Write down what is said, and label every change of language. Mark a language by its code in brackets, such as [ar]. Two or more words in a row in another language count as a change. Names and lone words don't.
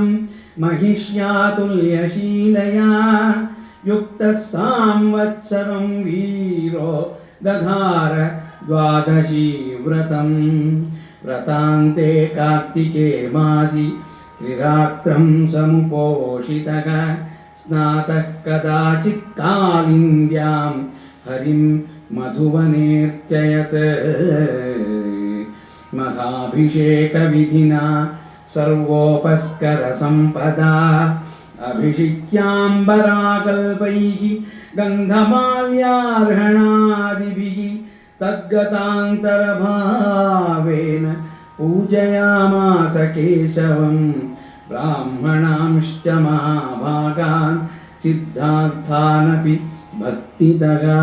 [sa] ಮಹಿಷ್ಯಾತುಲ್ಯಶೀಲಯಾ ಯುಕ್ತಃ ಸಂವತ್ಸರಂ ವೀರೋ ದಧಾರ ದ್ವಾದಶೀ ವ್ರತಂ ವ್ರತಾಂತೆ ಕಾರ್ತಿಕೆ ಮಾಸಿ ತ್ರಿರಾತ್ರಂ ಸಮುಪೋಷಿತಃ ಸ್ನಾತಃ ಕದಾಚಿತ್ ಕಾಲಿಂದ್ಯಾಂ ಹರಿಂ ಮಧುವನೇರ್ಚಯತ್ ಮಹಾಭಿಷೇಕ ವಿಧಿನಾ ಸರ್ವೋಪಸ್ಕರ ಸಂಪದಾ ಅಭಿಷಿಕ್ಯಾಂಬರಾಕಲ್ಪೈಃ ಗಂಧಮಾಲ್ಯಾರ್ಹಣಾದಿಭಿಃ ತದ್ಗತಾಂತರಭಾವೇನ ಪೂಜಯಾಮಾಸ ಕೇಶವಂ ಬ್ರಾಹ್ಮಣಾಂಶ್ಚ ಮಹಾಭಾಗಾನ್ ಸಿದ್ಧಾರ್ಥಾನಪಿ ಭಕ್ತಿತಃ.